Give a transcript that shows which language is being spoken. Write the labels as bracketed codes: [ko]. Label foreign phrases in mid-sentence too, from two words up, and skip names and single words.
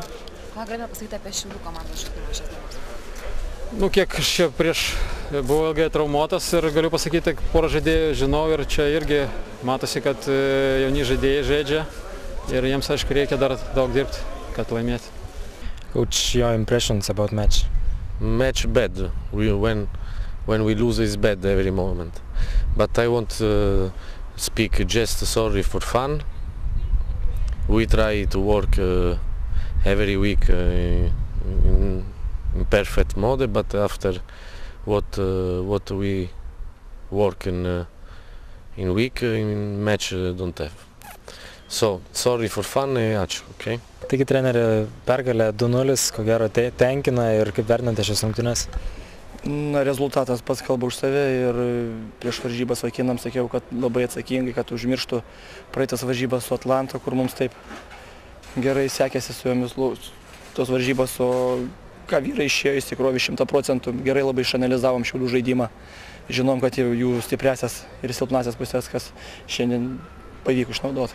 [lt] Ką galime pasakyti apie Šiaulių komandos žaidimą šias dienas? Kiek aš čia prieš buvau ilgai traumuotas ir galiu pasakyti, porą žaidėjų žinau ir čia irgi matosi, kad jauni žaidėjai žaidžia ir jiems, aišku, reikia dar daug dirbti, kad laimėti. [en] Coach, your impressions about match? Match bad. When we lose is bad every moment. But I want to speak just sorry for fun. We try to work every week in perfect mode, but after what we work in week, in match don't have. So, sorry for fun, [lt] ačiū, okay? Taigi, treneri, pergalė 2-0, ko gero tenkina ir kaip vertinate šias rungtynes? Na, rezultatas pats kalba už save ir prieš varžybas vaikinams sakiau, kad labai atsakingai, kad užmirštų praeitas varžybas su Atlanta, kur mums taip gerai sekėsi su jomis tos varžybas, o ką vyrai išėjo įsikrovė 100%, gerai labai išanalizavom Šiaulių žaidimą, žinom, kad jų stipriasias ir silpnasias pusės, kas šiandien pavyko išnaudoti.